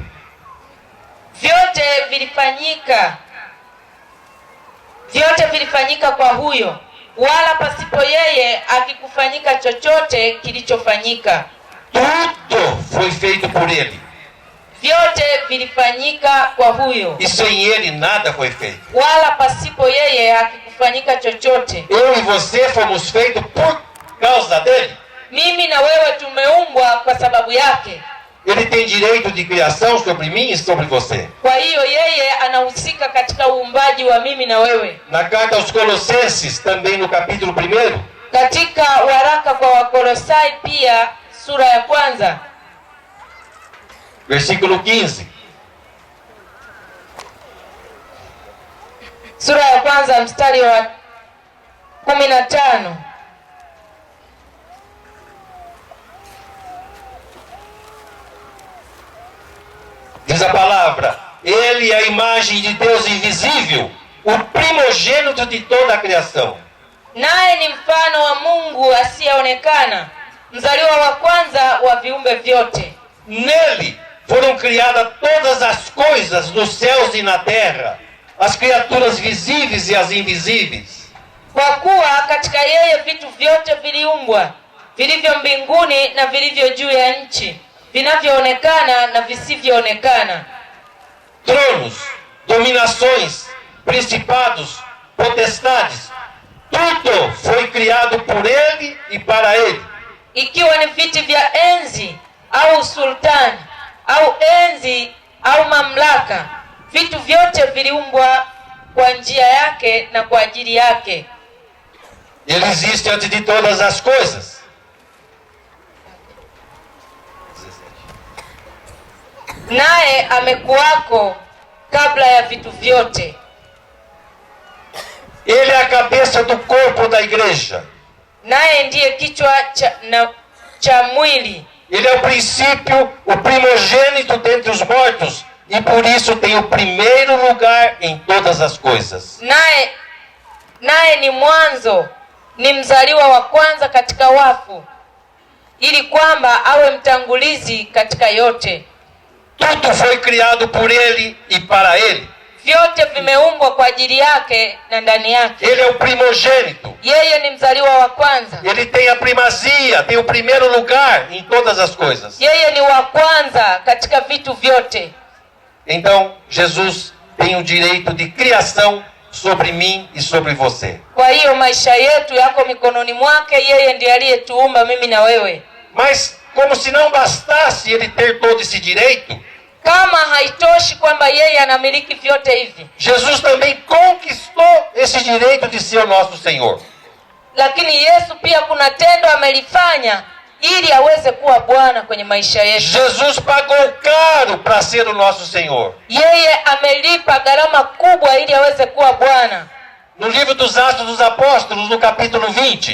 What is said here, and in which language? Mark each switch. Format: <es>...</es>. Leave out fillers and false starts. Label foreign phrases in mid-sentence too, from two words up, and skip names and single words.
<sw>Vyote vilifanyika kwa huyo, wala pasipo yeye akikufanyika chochote kilichofanyika.</sw> <pt>tudo foi feito por ele.</pt> <sw>Vyote vilifanyika kwa huyo,</sw> <pt>E sem ele nada foi feito.</pt> <sw>wala pasipo yeye hakikufanyika chochote.</sw> <pt>Eu e você fomos feitos por causa dele.</pt> <sw>Mimi na wewe tumeumbwa kwa sababu yake.</sw> <pt>Ele tem direito de criação sobre mim e sobre você.</pt> <sw>Kwa hiyo yeye anahusika katika uumbaji wa mimi na wewe.</sw> <pt>Na carta aos Colossenses, também no capítulo 1,</pt> <sw>Katika waraka kwa Wakolosai pia sura ya 1</sw> <pt>versículo 15.</pt> <sw>Sura ya 1 mstari wa 15.</sw> <pt>Diz a palavra: Ele é a imagem de Deus invisível, o primogênito de toda a criação.</pt> <sw>Naye ni mfano wa Mungu asiyeonekana, mzaliwa wa kwanza wa viumbe vyote.</sw> <pt>Nele foram criadas todas as coisas nos céus e na terra, as criaturas visíveis e as invisíveis.</pt> <sw>Kwa kuwa katika yeye vitu vyote viliumbwa, vilivyo mbinguni na vilivyo juu ya nchi, vinavyoonekana na visivyoonekana.</sw> <pt>Tronos, dominações, principados, potestades, tudo foi criado por ele e para ele.</pt> <sw>Ikiwa ni viti vya enzi au sultani au enzi au mamlaka, vitu vyote viliumbwa kwa njia yake na kwa ajili yake.</sw> <pt>Ele existe antes de todas as coisas.</pt> <sw>Naye amekuwako kabla ya vitu vyote.</sw> <pt>Ele é a cabeça do corpo da igreja.</pt> <sw>Naye ndiye kichwa cha mwili.</sw> <pt>Ele é o princípio, o primogênito dentre os mortos, e por isso tem o primeiro lugar em todas as coisas.</pt> <sw>Naye ni mwanzo, ni mzaliwa wa kwanza katika wafu, ili kwamba awe mtangulizi katika yote.</sw> <pt>Tudo foi criado por ele e para ele.</pt> <sw>Vyote vimeumbwa kwa ajili yake na ndani yake.</sw> <pt>Ele é o primogênito.</pt> <sw>Yeye ni mzaliwa wa kwanza.</sw> <pt>Ele tem a primazia, tem o primeiro lugar em todas as coisas.</pt> <sw>Yeye ni wa kwanza katika vitu vyote.</sw> <pt>Então, Jesus tem o direito de criação sobre mim e sobre você.</pt> <sw>Kwa hiyo maisha yetu yako mikononi mwake. Yeye ndiye aliyetuumba mimi na wewe.</sw> <pt>Mas como se não bastasse ele ter todo esse direito,</pt> <sw>kama haitoshi kwamba yeye anamiliki vyote hivi,</sw> <pt>Jesus também conquistou esse direito de ser o nosso Senhor.</pt> <sw>Lakini Yesu pia kuna tendo amelifanya ili aweze kuwa Bwana kwenye maisha yetu.</sw> <pt>Jesus pagou caro para ser o nosso Senhor.</pt> <sw>Yeye amelipa gharama kubwa ili aweze kuwa Bwana.</sw> <pt>No livro dos Atos dos Apóstolos, no capítulo 20,</pt>